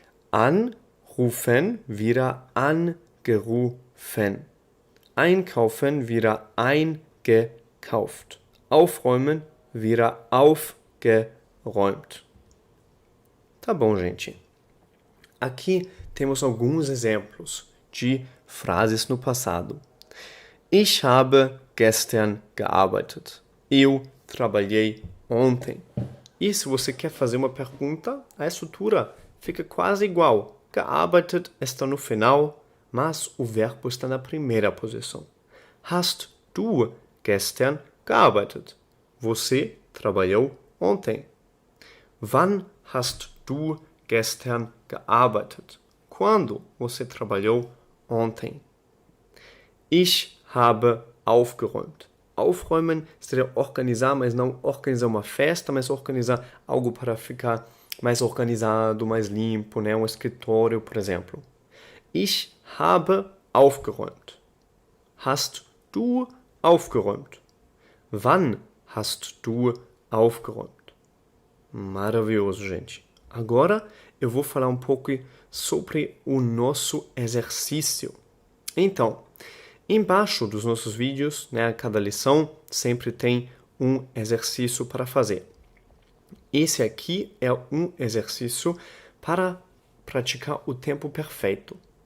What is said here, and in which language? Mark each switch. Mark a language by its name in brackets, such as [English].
[German] Anrufen wieder angerufen. Einkaufen wieder eingekauft. Aufräumen wieder aufgeräumt. [Portuguese] Tá bom, gente. Aqui temos alguns exemplos de frases no passado. [German] Ich habe gestern gearbeitet. [Portuguese] Eu trabalhei ontem. E se você quer fazer uma pergunta, a estrutura fica quase igual. Gearbeitet está no final, mas o verbo está na primeira posição. [German] Hast du gestern gearbeitet? [Portuguese] Você trabalhou ontem. [German] Wann hast du gestern gearbeitet? [Portuguese] Quando você trabalhou ontem? [German] Ich habe aufgeräumt. [Portuguese] Aufräumen seria organizar, mas não organizar uma festa, mas organizar algo para ficar mais organizado, mais limpo, né? Um escritório, por exemplo. [German] Ich habe aufgeräumt. Hast du aufgeräumt? Wann hast du aufgeräumt? [Portuguese] Maravilhoso, gente. Agora eu vou falar um pouco sobre o nosso exercício. Então, embaixo dos nossos vídeos, né, cada lição sempre tem um exercício para fazer. Esse aqui é um exercício para praticar o tempo perfeito.